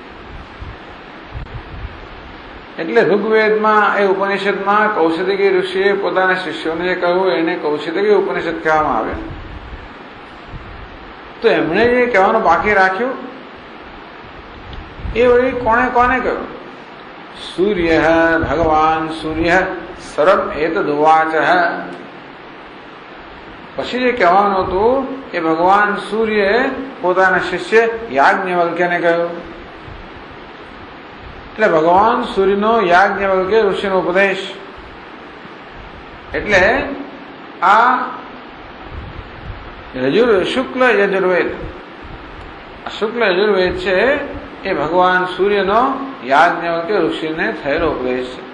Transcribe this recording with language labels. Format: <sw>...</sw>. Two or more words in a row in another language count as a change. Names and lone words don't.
<gu>એટલે ઋગ્વેદમાં એ ઉપનિષદમાં કૌશિકી ઋષિએ પોતાના શિષ્યોને જે કહ્યું એને કૌશિકી ઉપનિષદ કહેવામાં આવે। તો એમણે જે કહેવાનું બાકી રાખ્યું એ વળી કોને કોને કહ્યું?</gu> <sa>सूर्य भगवान सूर्य सर्व एतदुवाच।</sa> <gu>પછી જે કહેવાનું હતું એ ભગવાન સૂર્યએ પોતાના શિષ્ય યાજ્ઞવલ્ક્યને કહ્યું. એટલે ભગવાન સૂર્યનો યાજ્ઞવલ્ક્ય ઋષિનો ઉપદેશ. એટલે આ શુક્લ યજુર્વેદ, શુક્લ યજુર્વેદ છે એ ભગવાન સૂર્યનો યાજ્ઞવલ્ક્ય ઋષિને થયેલો ઉપદેશ છે.</gu>